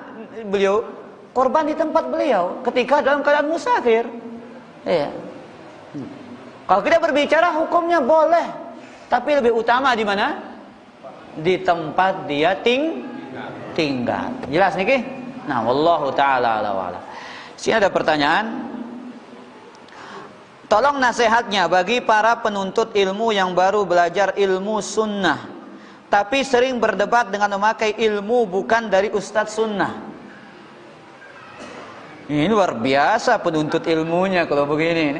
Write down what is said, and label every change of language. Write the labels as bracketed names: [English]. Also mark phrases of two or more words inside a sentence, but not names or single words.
[Indonesian] Beliau korban di tempat beliau ketika dalam keadaan musafir. Ya. Kalau kita berbicara hukumnya boleh, tapi lebih utama di mana? Di tempat dia tinggal. Jelas niki? Nah, [Arabic] والله تعالى على ولا. [Indonesian] Sini ada pertanyaan. Tolong nasihatnya bagi para penuntut ilmu yang baru belajar ilmu sunnah, tapi sering berdebat dengan memakai ilmu bukan dari ustadz sunnah. Ini luar biasa penuntut ilmunya kalau begini.